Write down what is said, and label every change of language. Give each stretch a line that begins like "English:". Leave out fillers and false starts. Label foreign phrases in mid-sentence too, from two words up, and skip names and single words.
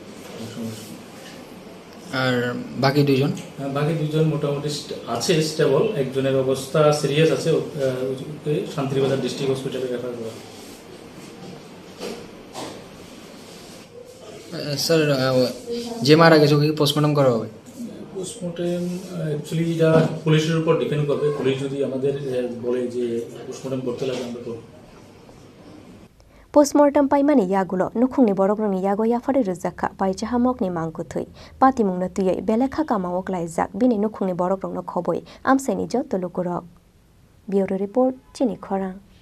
Bangla: আর বাকি দুজন মোটামুটি আছে স্টেবল একজনের অবস্থা সিরিয়াস আছে ওকে শান্তিবাজার ডিস্ট্রিক্ট হসপিটালে রেফার করা স্যার যে মারা গেছে ওকে পোস্টমর্টম করা হবে
English: postmortem actually
Bangla: এটা পুলিশের উপর ডিপেন্ড করবে পুলিশ যদি আমাদের বলে যে পোস্টমর্টম করতে লাগে আমরা করব
Kok Borok: Postmortem paimani yagulo nukhungni borokrongni yago yafari rujaka paicha hamokni mangkuthui patimungna tuyai belekha kamawok laijak bini nukhungni borokrongno khoboi amsaini jotto lukurok
English: Bureau Report
Kok Borok: Chini Khorang